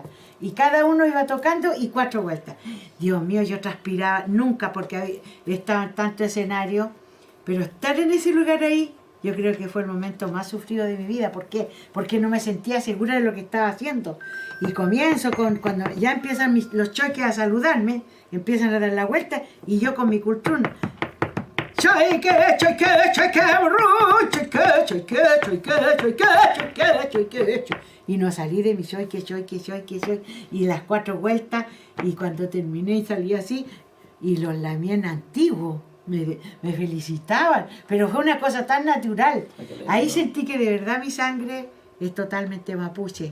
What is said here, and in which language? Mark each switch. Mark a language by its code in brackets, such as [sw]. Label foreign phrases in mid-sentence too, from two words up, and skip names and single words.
[es] Y cada uno iba tocando y 4 vueltas. Dios mío, yo transpiraba nunca porque estaba en tanto escenario, pero estar en ese lugar ahí, yo creo que fue el momento más sufrido de mi vida. ¿Por qué? Porque no me sentía segura de lo que estaba haciendo. Y comienzo cuando ya empiezan los choiques a saludarme, empiezan a dar la vuelta, y yo con mi cultrún. Choique, choique, choique, choique, choique, choique, choique, choique, choique. Y no salí de mi choique, choique, choique, choique. Y las 4 vueltas, y cuando terminé y salí así, y los lamien antiguos me felicitaban. Pero fue una cosa tan natural. Ahí sentí que de verdad mi sangre es totalmente mapuche.